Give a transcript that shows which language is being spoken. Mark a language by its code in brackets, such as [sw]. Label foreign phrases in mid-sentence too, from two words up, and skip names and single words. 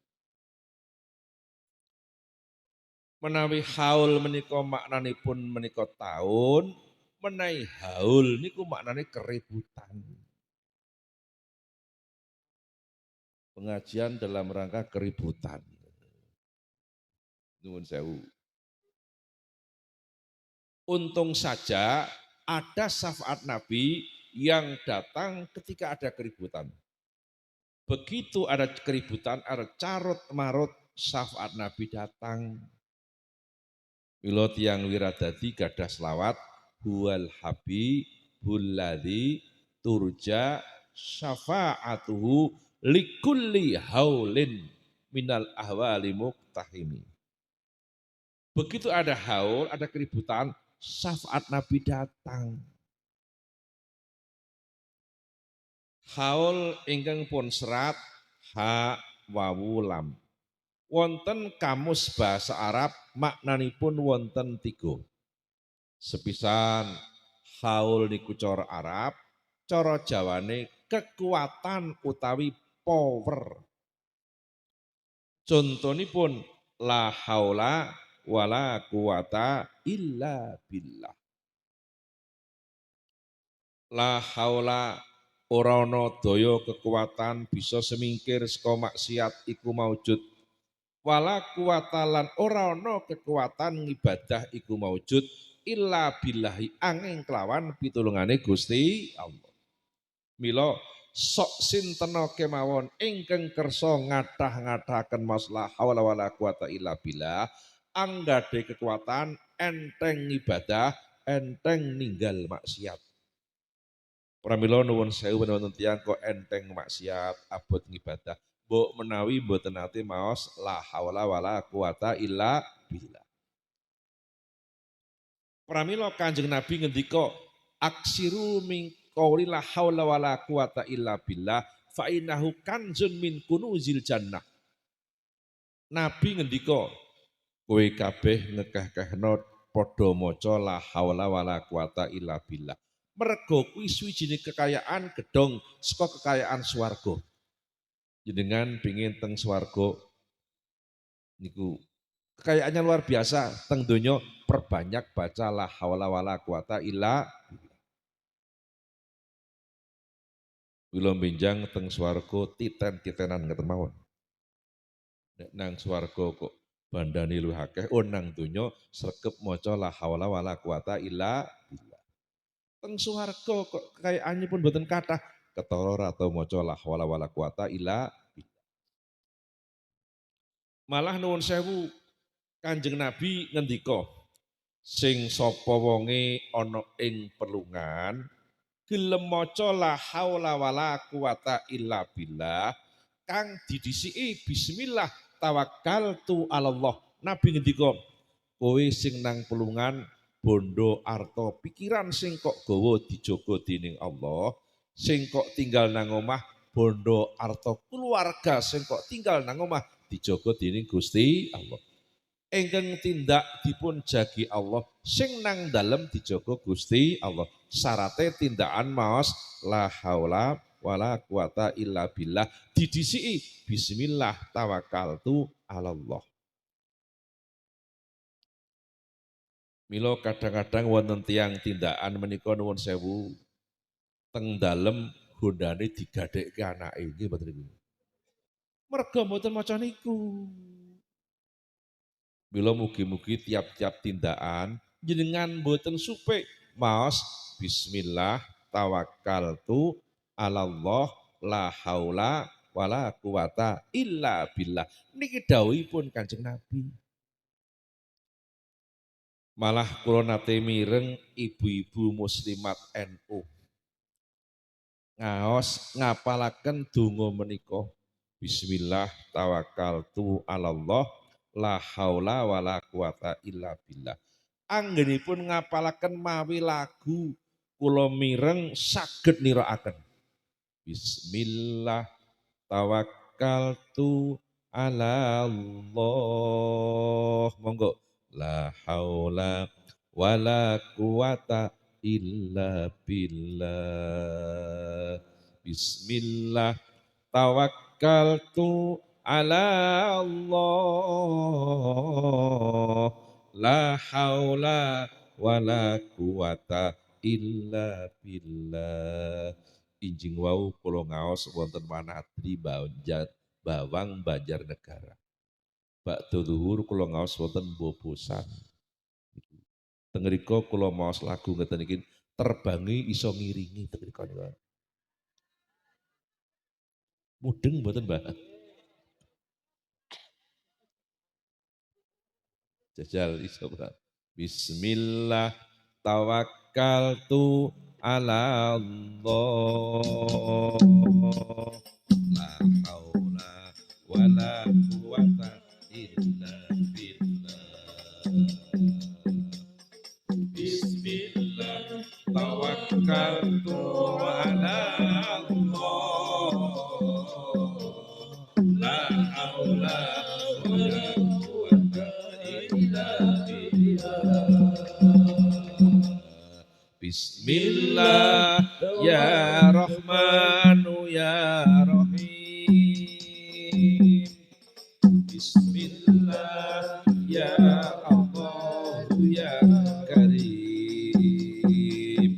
[jv] Menawi haul menika maknanipun menika tahun, menawi haul niku maknane keributan. [id] Pengajian dalam rangka keributan. [jv] Nuwun sewu. [id] Untung saja ada syafaat Nabi yang datang ketika ada keributan. Begitu ada keributan, ada carut marut, syafaat Nabi datang. [jv] Mila tiyang wiradadi gadah selawat [ar] هو الحبيب الذي ترجى شفاعته لكل هول من الأهوال مقتحم. [id] Begitu ada haul, ada keributan, syafaat Nabi datang. [jv] Haul ingkang pun serat ha wawu lam. Wonten kamus bahasa Arab maknanipun wonten tiga. Sepisan haul niku cara Arab, cara Jawane kekuatan utawi power. Contonipun [ar] لا حول ولا قوة إلا بالله. لا حول [jv] ora ana daya kekuatan bisa semingkir saka maksiat iku maujud. [ar] ولا قوة [jv] lan ora ana kekuatan ngibadah iku maujud [ar] إلا بالله [jv] angin kelawan pitulungane Gusti Allah. Mila sok sintena kemawon ingkang kersa ngathah-ngathahaken masalah [ar] حول ولا قوة إلا بالله [jv] anggade kekuatan enteng ibadah enteng ninggal maksiat. Pramila nuwun sewu wonten tiyang kok enteng maksiat abot ngibadah. Mbok menawi mboten nate maos [ar] لا حول ولا قوة إلا بالله. [jv] Pramila Kanjeng Nabi ngendika [ar] أكثروا من قول لا حول ولا قوة إلا بالله فإنه كنز من كنوز الجنة. [jv] Nabi ngendika kowe kabeh ngekeh-kehno padha maca [ar] لا حول ولا قوة إلا بالله. [jv] Mergo kuwi suwijine kekayaan gedhong saka kekayaan swarga. Jenengan pingin teng swarga niku [id] kekayaannya luar biasa [jv] teng donya [id] perbanyak baca [ar] لا حول ولا قوة إلا [jv] kula benjang teng swarga titen-titenan ngeten mawon. Nek nang swarga kok bandane luwih akeh, nang donya sregep maca [ar] لا حول ولا قوة إلا بالله. [jv] Teng swarga kok kekayaannya pun mboten kathah, ketara atau maca [ar] لا حول ولا قوة إلا بالله. [jv] Malah nuwun sewu Kanjeng Nabi ngendika, sing sapa wonge ana ing pelungan gelem maca [ar] لا حول ولا قوة إلا بالله [jv] kang didhisiki [ar] بسم الله توكلت الله. [jv] Nabi ngendika, kowe sing nang pelungan bondo arta pikiran sing kok gawa dijaga dening Allah, sing kok tinggal nang omah bondo arta keluarga sing kok tinggal nang omah dijaga dening Gusti Allah. Engkang tindak dipun jagi Allah sing nang dalem dijaga Gusti Allah. Syarate tindakan maos [ar] لا حول ولا قوة إلا بالله [jv] didhisiki [ar] بسم الله توكلت الله. [jv] Mila kadang-kadang wonten tiyang tindakan menika nuwun sewu teng dalem gondane digadhekke anake nggih mboten niku. Merga mboten maca niku. Mila mugi-mugi tiap-tiap tindakan jenengan mboten supik maos [ar] بسم الله توكلت الله لا حول ولا قوة إلا بالله. [jv] Niki dawuhipun Kanjeng Nabi. Malah kula nate mireng ibu-ibu muslimat NU ngaos ngapalaken donga menika. [ar] بسم الله توكلت الله لا حول ولا قوة إلا بالله. [jv] Anggenipun ngapalaken mawi lagu kula mireng saged nirakaken. [ar] بسم الله توكلت على الله. Monggo لا حول ولا قوة إلا بالله. بسم الله توكلت على الله لا حول ولا قوة إلا بالله. [jv] Injing wau kula ngaos wonten Manadri Bawang Banjarnegara. Bakda luhur kula ngaos wonten Bobosan. Teng mriku kula maos lagu ngeten iki terbangi iso ngiringi mudeng mboten Mbak. Jajal iso Mbak. [ar] بسم الله توكلت على الله لا حول ولا قوة إلا بالله. بسم الله توكلت على الله لا حول ولا قوة إلا بالله. بسم الله يا رحمن يا رحيم. بسم الله يا الله يا كريم.